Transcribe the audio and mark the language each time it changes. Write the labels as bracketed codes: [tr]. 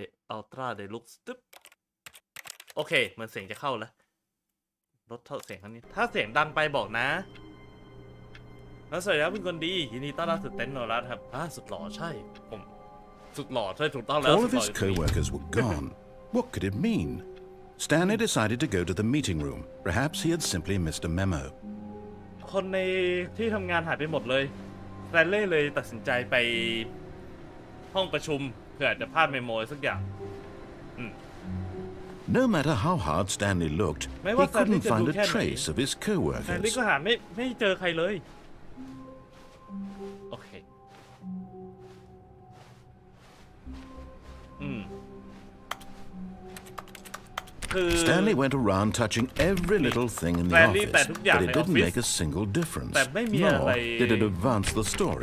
[th] อัลตร้าเดลุกซ์ตึ๊บโอเคเหมือนเสียงจะเข้าแล้วลดเท่าเสียงครั้งนี้ถ้าเสียงดังไปบอกนะแล้วสวัสดีครับคุณคนดียินดีต้อนรับสู่เต็นท์โนรัสครับสุดหล่อใช่ผมสุดหล่อใช่ถูกต้องแล้ว [en] All of his co-workers were gone. What could it mean? Stanley decided to go to the meeting room. Perhaps he had simply missed a memo. [th] คนในที่ทำงานหายไปหมดเลยสแตนลีย์เลยตัดสินใจไปห้องประชุมเพื่ออาจจะพลาดเมโมสักอย่าง [en] No matter how hard Stanley looked, he couldn't find a trace of his [th] สแตนลีย์ [en] co-workers. [th] ก็หาไม่เจอใครเลยโอเคคือ [en] Stanley went around touching every little thing in the office, but it didn't make a single difference. [th] แต่ไม่มีอะไร [en] Nor did it advance the story